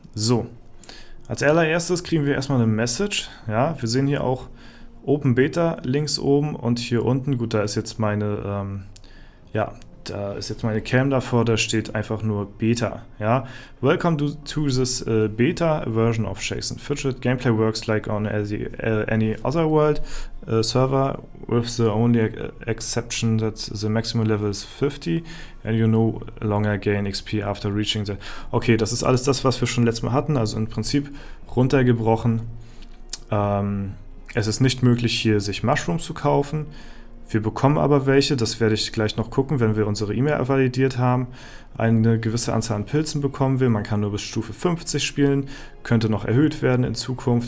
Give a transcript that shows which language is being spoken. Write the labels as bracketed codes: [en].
[de] So, als allererstes kriegen wir erstmal eine Message. Ja, wir sehen hier auch Open Beta links oben und hier unten, gut, da ist jetzt meine, da ist jetzt meine Cam davor, da steht einfach nur Beta. [en] Ja, welcome to this Beta version of Shakes and Fidget. Gameplay works like on any other world server, with the only exception that the maximum level is 50 and you no longer gain XP after reaching the... [de] Okay, das ist alles das, was wir schon letztes Mal hatten, also im Prinzip runtergebrochen. Es ist nicht möglich, hier sich Mushrooms zu kaufen. Wir bekommen aber welche, das werde ich gleich noch gucken, wenn wir unsere E-Mail validiert haben. Eine gewisse Anzahl an Pilzen bekommen wir, man kann nur bis Stufe 50 spielen, könnte noch erhöht werden in Zukunft.